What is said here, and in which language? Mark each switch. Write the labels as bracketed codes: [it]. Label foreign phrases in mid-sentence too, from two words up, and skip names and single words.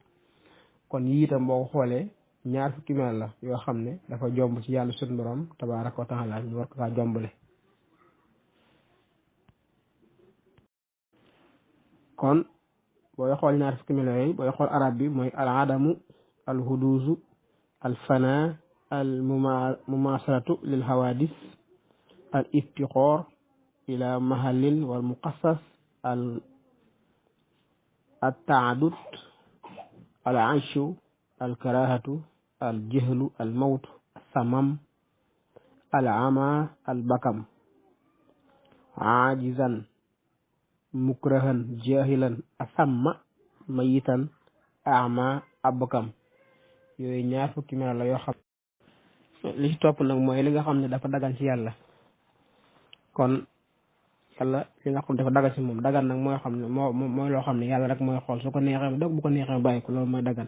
[wo] kon yii itam boo ko xoolee ñaar fukki mel la yoo xam ne dafa jomb ci yàlla suñu borom [ar] تبارك وتعالى [wo] ñu war ko kaa jombale. kon booy xool ñaar fukki melo yooyu booy xool arab bi mooy [ar] العدم الحدوث الفناء المماثلة للحوادث الافتقار إلى محل والمخصص ال التعدد العيش الكراهة الجهل الموت الصمم العمى البكم عاجزا مكرها جاهلا أصم ميتا أعمى أبكم [wo] yooyu ñaar fukki melo la yoo xam li ci topp nag mooy li nga xam ne dafa dagan ci yàlla. kon yàlla li nga xam ne dafa dagan ci moom dagan nag mooy xam ne mooy loo xam ne yàlla rek mooy xool su ko neexee mu dog bu ko neexee bàyyi ko loolu mooy dagan.